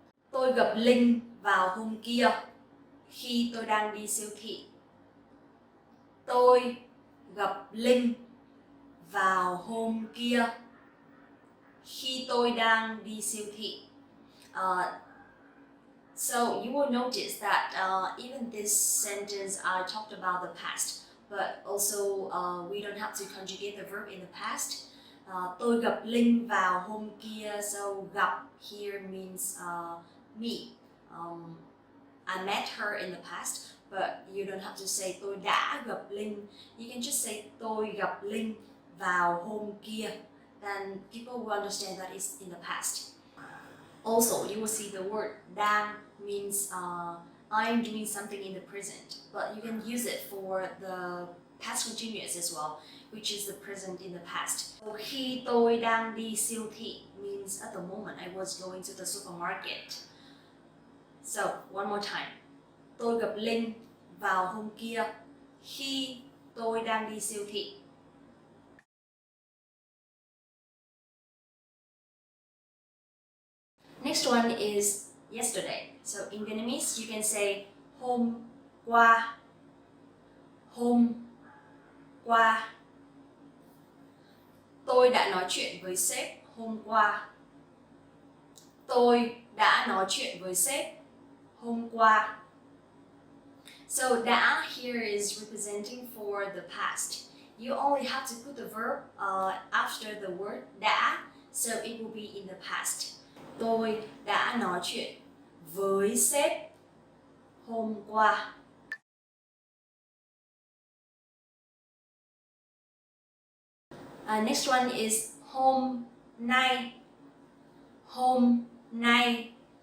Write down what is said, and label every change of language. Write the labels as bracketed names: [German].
[Vietnamese] Tôi gặp Linh vào hôm kia khi tôi đang đi siêu thị. Tôi gặp Linh vào hôm kia khi tôi đang đi siêu thị. [English] So you will notice that even this sentence I talked about the past, but also we don't have to conjugate the verb in the past. [Vietnamese] Tôi gặp Linh vào hôm kia, so gặp [English] here means me. I met her in the past, but you don't have to say [Vietnamese] tôi đã gặp Linh. [English] You can just say [Vietnamese] tôi gặp Linh vào hôm kia. [English] Then people will understand that it's in the past. Also, you will see the word đang means I'm doing something in the present, but you can use it for the past continuous as well, which is the present in the past. [Vietnamese] Khi tôi đang đi siêu thị [English] means at the moment I was going to the supermarket. So, one more time. [Vietnamese] Tôi gặp Linh vào hôm kia khi tôi đang đi siêu thị. [English] Next one is yesterday. So in Vietnamese, you can say [Vietnamese] hôm qua, hôm qua. Tôi đã nói chuyện với sếp hôm qua. Tôi đã nói chuyện với sếp hôm qua. [English] So đã here is representing for the past. You only have to put the verb after the word đã, so it will be in the past. [Vietnamese] Tôi đã nói chuyện với sếp hôm qua. [English] Next one is [Vietnamese] hôm nay. Hôm nay.